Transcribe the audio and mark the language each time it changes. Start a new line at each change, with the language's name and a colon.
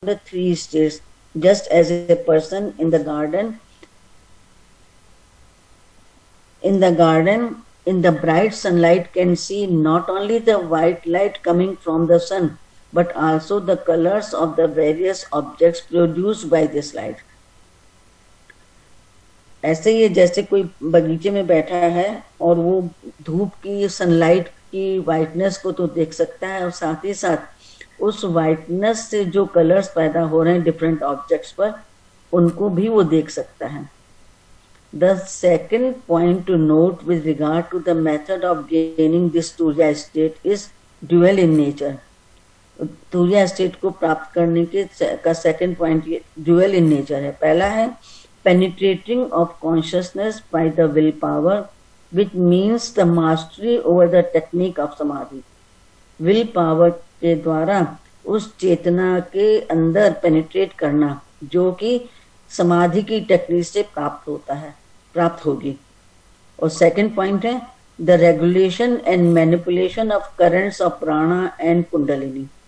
English: the three states, just as a person in the garden, in the bright sunlight can see not only the white light coming from the sun, but also the colors of the various objects produced by this light.
Hindi: ऐसे ही जैसे कोई बगीचे में बैठा है और वो धूप की सनलाइट की वाइटनेस को तो देख सकता है, और साथ ही साथ उस वाइटनेस से जो कलर्स पैदा हो रहे हैं डिफरेंट ऑब्जेक्ट्स पर, उनको भी वो देख सकता है.
English: The second point to note with regard to the method of gaining this Turiya state is dual in nature.
Hindi: Turiya state को प्राप्त करने के का सेकंड पॉइंट ये
English: dual in nature
Hindi: है. पहला है
English: penetrating of consciousness by the willpower, which means the mastery over the technique of samadhi.
Hindi: Will power के द्वारा उस चेतना के अंदर पेनिट्रेट करना जो कि समाधि की टेक्निक से प्राप्त होगी.
English: और second point है the regulation and manipulation of currents of prana and kundalini.